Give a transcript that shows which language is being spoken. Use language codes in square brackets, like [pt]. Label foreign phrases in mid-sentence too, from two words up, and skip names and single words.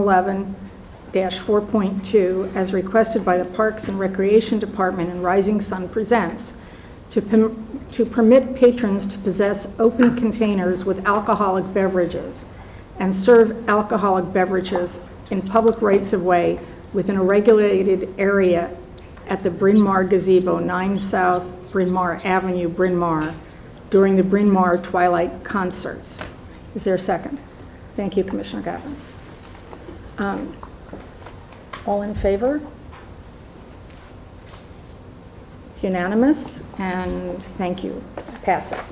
[en] 111-4.2 as requested by the Parks and Recreation Department and Rising Sun Presents to permit patrons to possess open containers with alcoholic beverages and serve alcoholic beverages in public rights-of-way within a regulated area at the Bryn Mawr Gazebo, 9 South Bryn Mawr Avenue, Bryn Mawr, during the Bryn Mawr Twilight concerts. Is there a second? Thank you, Commissioner Gavin. All in favor? It's unanimous, and thank you. Passes.